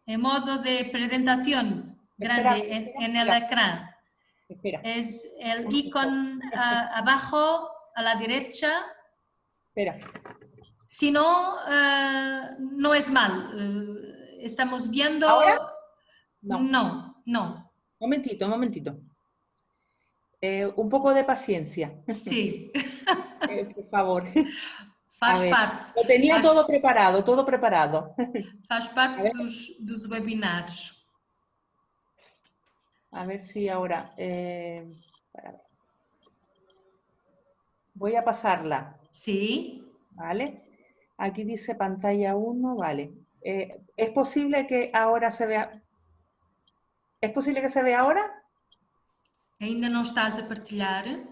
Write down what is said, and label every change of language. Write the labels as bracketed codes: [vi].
[pt] Em modo de apresentação. [es] Grande en el ecrán. Espera. Es el icono abajo a la derecha. Espera. Si no, no es mal. Estamos viendo... ¿Ahora? No. Momentito. Un poco de paciencia. Sí. Por favor. [pt] Faz parte. [es] Lo tenía todo preparado. [pt] Faz parte dos webinars. [es] A ver si ahora... voy a pasarla. Sí. Vale. Aquí dice pantalla 1, vale. ¿Es posible que ahora se vea? ¿Es posible que se vea ahora? [pt] Ainda não estás a partilhar?